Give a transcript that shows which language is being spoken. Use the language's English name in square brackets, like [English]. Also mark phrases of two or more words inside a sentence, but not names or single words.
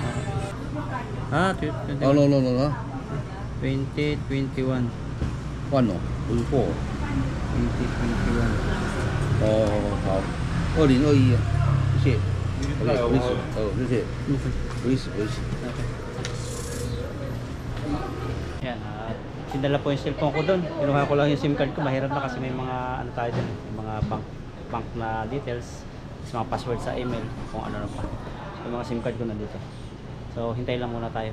[Chinese] 21. 弄了， 2021. 换了，不是货。 2021. 哦，好，2021啊，谢谢。不好意思，谢谢，不好意思，不好意思。 [Filipino] Yan, sinadala po yung cellphone ko doon. Kinuha ko lang yung [English] SIM card [Filipino] ko. Mahirap na kasi may mga ano tayo doon, yung mga bank na details, mga password sa email, kung ano pa. So, yung mga [English] SIM card [Filipino] ko nandito. So, hintay lang muna tayo.